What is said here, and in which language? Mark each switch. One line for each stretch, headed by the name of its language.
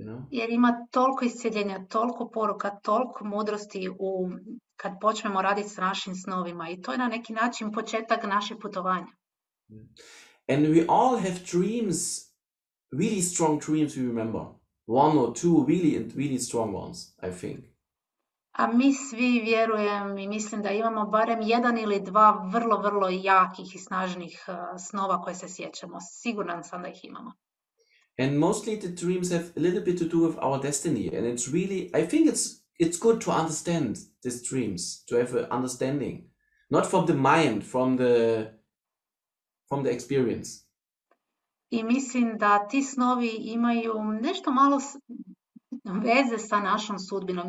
Croatian: Jer ima toliko iscjeljenja, toliko poruka, toliko mudrosti kad počnemo raditi s našim snovima. I to je na neki način početak našeg putovanja.
English: And we all have dreams, really strong dreams we remember. One or two really strong ones, I think.
Croatian: A mi svi, vjerujem i mislim da imamo barem jedan ili dva vrlo, vrlo jakih i snažnih snova koje se sjećamo. Siguran sam da ih imamo.
English: And mostly the dreams have a little bit to do with our destiny. And it's really, I think it's good to understand these dreams, to have an understanding. Not from the mind, from the experience.
Croatian: I mislim da ti snovi imaju nešto malo veze sa našom sudbinom.